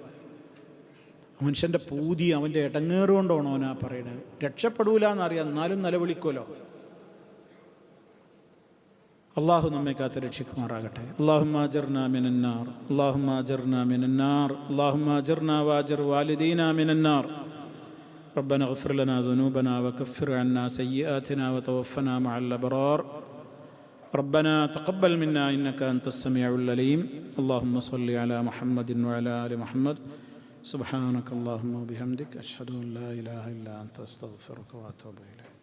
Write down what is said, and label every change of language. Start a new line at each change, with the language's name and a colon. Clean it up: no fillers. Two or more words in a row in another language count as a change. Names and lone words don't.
Malayalam: മനുഷ്യൻ്റെ പൂതി, അവൻ്റെ ഇടങ്ങേറുകൊണ്ടാണോ അവനാ പറയണത്? രക്ഷപ്പെടൂലെന്നറിയാം, എന്നാലും നിലവിളിക്കുമല്ലോ. അള്ളാഹു നമ്മെ കാത്ത് രക്ഷിക്കുമാറാകട്ടെ.
Arabic: اللهم أجرنا من النار، اللهم أجرنا من النار، اللهم أجرنا وأجر والدينا من النار. ربنا اغفر لنا ذنوبنا وكفر عنا سيئاتنا وتوفنا مع الأبرار. ربنا تقبل منا إنك أنت السميع العليم. اللهم صل على محمد وعلى آل محمد. سبحانك اللهم وبحمدك أشهد أن لا إله إلا أنت أستغفرك وأتوب إليك.